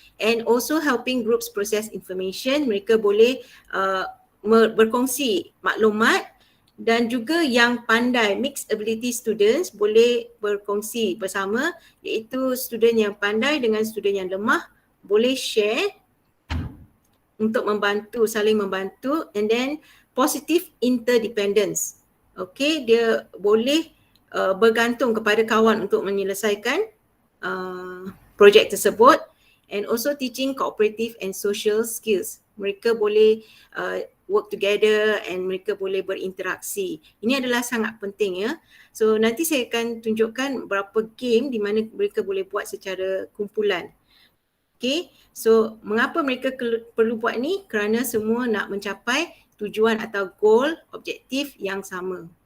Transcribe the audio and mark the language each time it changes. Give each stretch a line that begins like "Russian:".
English: And also helping groups process information,
Malay: mereka boleh berkongsi maklumat, dan juga yang pandai, mixed ability students boleh berkongsi bersama, iaitu student yang pandai dengan student yang lemah boleh share untuk membantu, saling membantu.
English: And then positive interdependence.
Malay: Okay, dia boleh bergantung kepada kawan untuk menyelesaikan projek tersebut.
English: And also teaching cooperative and social skills.
Malay: Mereka boleh work together and mereka boleh berinteraksi. Ini adalah sangat penting ya. So nanti saya akan tunjukkan beberapa game di mana mereka boleh buat secara kumpulan. Okay, so mengapa mereka perlu buat ni? Kerana semua nak mencapai tujuan atau goal, objektif yang sama.